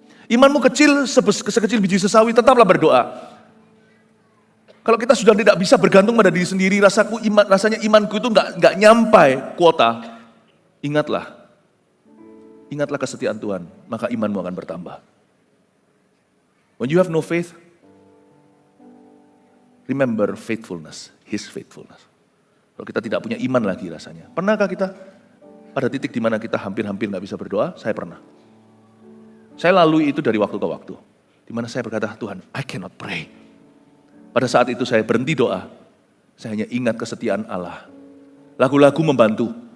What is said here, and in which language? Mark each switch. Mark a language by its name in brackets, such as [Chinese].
[Indonesian] Imanmu kecil, sekecil biji sesawi, tetaplah berdoa. Kalau kita sudah tidak bisa bergantung pada diri sendiri, rasanya imanku itu nggak nyampai kuota. Ingatlah kesetiaan Tuhan, maka imanmu akan bertambah. [English] When you have no faith, remember faithfulness, His faithfulness. [Indonesian] Kalau kita tidak punya iman lagi rasanya. Pernahkah kita pada titik di mana kita hampir-hampir nggak bisa berdoa? Saya pernah. Saya lalui itu dari waktu ke waktu. Di mana saya berkata, Tuhan, [English] I cannot pray. [Indonesian] Pada saat itu saya berhenti doa. Saya hanya ingat kesetiaan Allah. Lagu-lagu membantu.